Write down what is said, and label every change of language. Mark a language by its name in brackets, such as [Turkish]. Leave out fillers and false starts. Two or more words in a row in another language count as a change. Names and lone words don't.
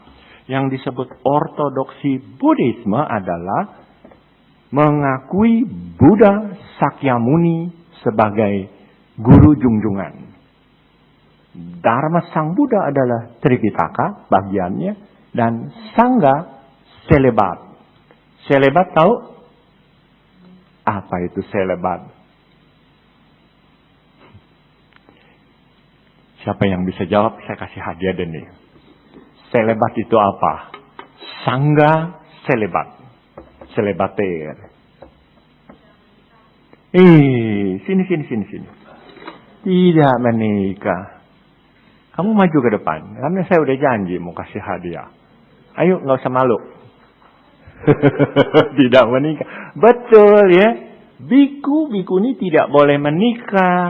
[Indonesian] Yang disebut ortodoksi Buddhisme adalah mengakui Buddha Sakyamuni sebagai guru junjungan. Dharma Sang Buddha adalah Tripitaka bagiannya, dan Sangha selebat. Selebat tahu? Apa itu selebat? Siapa yang bisa jawab? Saya kasih hadiah deh nih. Selebat itu apa? Sangha selebat. Selebater. Sini. Tidak menikah. Kamu maju ke depan. Karena saya udah janji mau kasih hadiah. Ayo, nggak usah malu. Tidak menikah. Betul ya. Biku ini tidak boleh menikah.